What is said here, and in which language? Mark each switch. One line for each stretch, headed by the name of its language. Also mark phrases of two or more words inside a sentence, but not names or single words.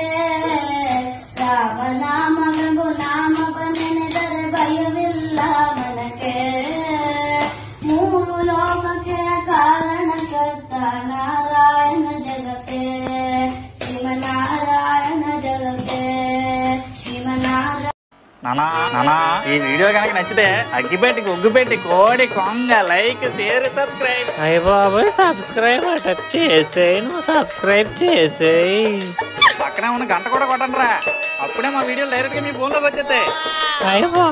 Kannada: ರಾಮನಾಮವೆಂಬು ನಾಮವ ನೆನೆದರೆ ಭಯವಿಲ್ಲ ಮನಕ್ಕೆ ಮೂರು ಲೋಕಕ್ಕೆ ಕಾರಣಕರ್ತ ನಾರಾಯಣ ಜಗಕ್ಕೆ ಶ್ರೀಮನ್ನಾರಾಯಣ ಜಗಕ್ಕೆ శ్రీమన్నారాయణ
Telugu: నానా ఈ వీడియో కనుక నచ్చితే అగ్గిపెట్టి ఉగ్గుపెట్టి కోడి కొంగ లైక్ షేర్ సబ్స్క్రైబ్ అయ్య బాబోయ్ సబ్స్క్రైబ్ అట చేసేయి నువ్వు సబ్స్క్రైబ్ చేసేయి పక్కనే ఉన్న గంట కూడా కొట్టండిరా అప్పుడే మా వీడియోలు డైరెక్ట్ గా మీ ఫోన్ లోకి వచ్చేస్తాయి